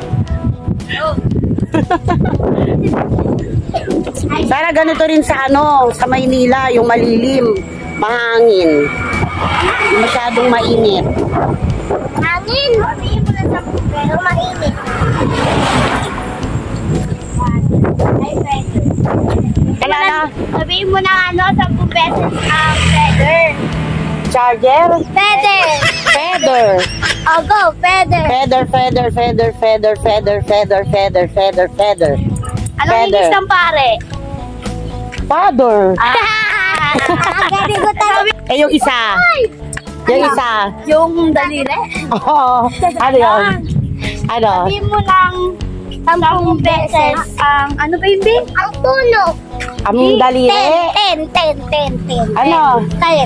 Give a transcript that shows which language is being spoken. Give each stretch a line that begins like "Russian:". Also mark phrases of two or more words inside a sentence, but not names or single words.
Filipino: Sana ganito rin sa ano, sa Maynila, yung malilim, mahangin. Hindi masyadong mainit. Hangin. Sabihin mo na sa pero mainit. Kalala? Sabihin mo na ano, 10 pesos ang feather. Charger? Feather. Feather.
English: Oh, go, feather. Feather, feather, feather, feather, feather, feather, feather, feather, feather.
Filipino: Anong English ng pare? Father.
English: Very good.
Filipino: Eh, yung isa. Yung isa. Yung daliri? Oo. Ano yun? Ano? Sabihin mo lang 10 beses ang ano ba yun, Bing? Ang puno. Ang daliri. 10. Ano? 10.